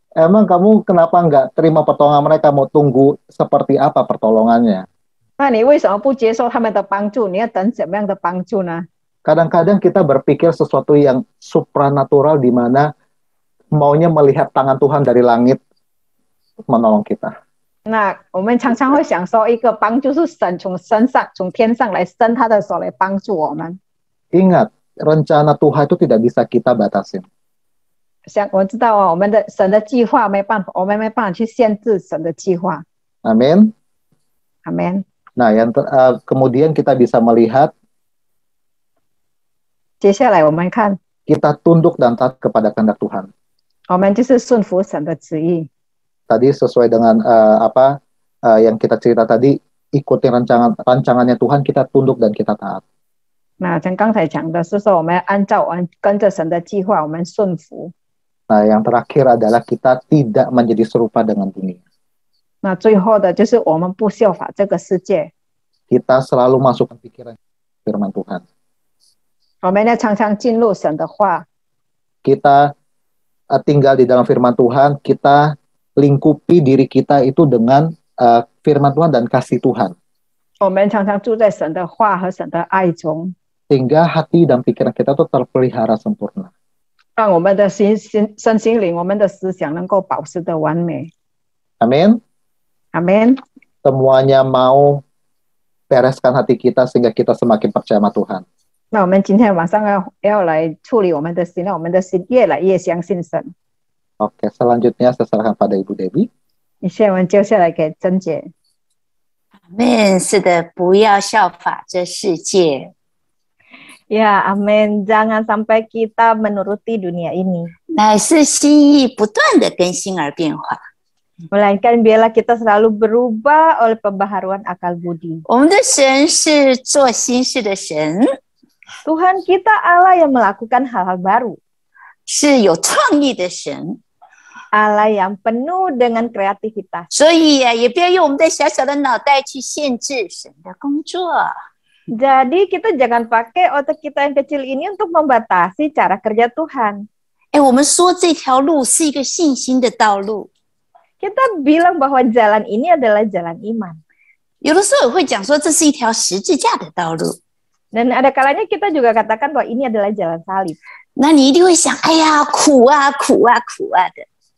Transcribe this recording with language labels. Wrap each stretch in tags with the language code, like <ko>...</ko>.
<id>Emang kamu kenapa nggak terima pertolongan mereka? Mau tunggu seperti apa pertolongannya?</id> <zh>那你为什么不接受他们的帮助？你要等怎么样的帮助呢？</zh> <id>Kadang-kadang kita berpikir sesuatu yang supranatural di mana maunya melihat tangan Tuhan dari langit menolong kita.</id> <zh>那我们常常会想说，一个帮助是神从天上来伸他的手来帮助我们。</zh> <id>Ingat, rencana Tuhan itu tidak bisa kita batasin.</id> <zh>像我知道我们的神的计划没办法，我们没办法去限制神的计划。</zh> <id>Amin. Amin. Nah, kemudian kita bisa melihat</id> <zh>接下来我们看，</zh> <id>kita tunduk dan taat kepada kehendak Tuhan.</id> <zh>我们就是顺服神的旨意。</zh> <id>Tadi sesuai dengan yang kita cerita tadi, ikutin rancangannya Tuhan, kita tunduk dan kita taat.</id> <zh>那像刚才讲的是说，我们跟着神的计划，我们顺服。</zh> <id>Nah, yang terakhir adalah kita tidak menjadi serupa dengan dunia.</id> <zh>那最后的就是我们不效法这个世界，</zh> <id>Kita selalu masukkan pikiran firman Tuhan.</id> <zh>我们要常常进入神的话。</zh> <id>Kita tinggal di dalam firman Tuhan, kita lingkupi diri kita itu dengan firman Tuhan dan kasih Tuhan.</id> <zh>我们常常住在神的话和神的爱中，</zh> <id>Sehingga hati dan pikiran kita itu terpelihara sempurna.</id> <zh>让我们的身心灵、我们的思想能够保持的完美。</zh> <id>Amin. Amin. Semuanya mau bereskan hati kita sehingga kita semakin percaya sama Tuhan.</id> <zh>那我们今天晚上要来处理我们的心，让我们的心越来越相信神。</zh> <id>Oke, selanjutnya saya serahkan pada Ibu Debbie.</id> <zh>现在我们接下来给珍姐。 Amin，是的，不要效法这世界。</zh> <id>Ya, amin. Jangan sampai kita menuruti dunia ini.</id> <zh>乃是心意不断的更新而变化。</zh> <id>Melainkan biarlah kita selalu berubah oleh pembaharuan akal budi.</id> <zh>我们的神是做新事的神，</zh> <id>Tuhan kita Allah yang melakukan hal-hal baru.</id> <zh>是有创意的神，</zh> <id>Allah yang penuh dengan kreativitas.</id> <zh>所以也不要用我们的小小的脑袋去限制神的工作。</zh> <id>Jadi kita jangan pakai otak kita yang kecil ini untuk membatasi cara kerja Tuhan.</id> <zh>我们说这条路是一个信心的道路，</zh> <id>Kita bilang bahwa jalan ini adalah jalan iman.</id> <zh>有的时候也会讲说这是一条十字架的道路。</zh> <id>Dan ada kalanya kita juga katakan bahwa ini adalah jalan salib.</id> <zh>那你一定会想，哎呀，苦啊，苦啊，苦啊的。</zh>